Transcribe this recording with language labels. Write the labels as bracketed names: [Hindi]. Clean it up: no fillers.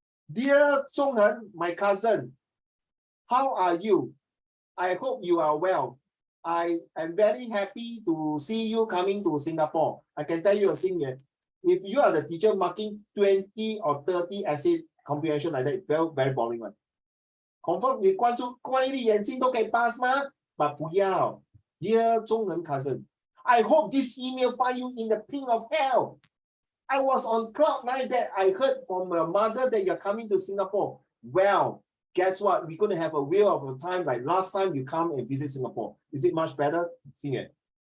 [English] Dear Zhonghen, my cousin, how are you? I hope you are well. I am very happy to see you coming to Singapore. I can tell you a thing here. If you are the teacher marking 20 or 30 essay comprehension like that, very, very boring one. Confirm [Chinese] 你关一粒眼睛都可以 pass 吗？ But 不要。 [English] Dear Zhonghen cousin, I hope this email find you in the pit of hell. I was on cloud 9 that I heard from your mother that you're coming to Singapore. Well, guess what? We're going to have a wheel of a time like last time you come and visit Singapore. Is it much better? Sing it.